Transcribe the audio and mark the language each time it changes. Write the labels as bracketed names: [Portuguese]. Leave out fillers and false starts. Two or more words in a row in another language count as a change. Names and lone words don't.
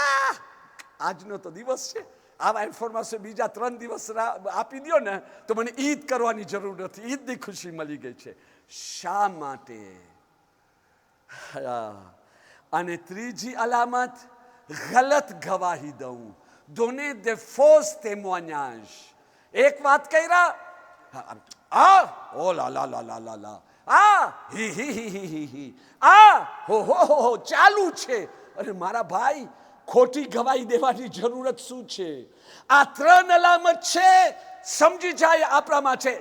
[Gujarati] આજનો તો દિવસ છે, આવા ઇન્ફોર્મેશન બીજા 3 દિવસ આપી દો ને તો મને ઈદ કરવાની જરૂર નથી. ઈદની ખુશી મળી ગઈ છે. શા માટે? અને ત્રીજી અલામત, ગલત ગવાહી દઉં, [French] donner des fausses témoignages. [Gujarati] એક વાત કર્યા, ઓ લા, હી, હો ચાલુ છે. અરે મારા ભાઈ, ખોટી ગવાહી દેવાની જરૂરત શું છે? આ 3 અલામત છે, સમજી જાય આપણામાં છે.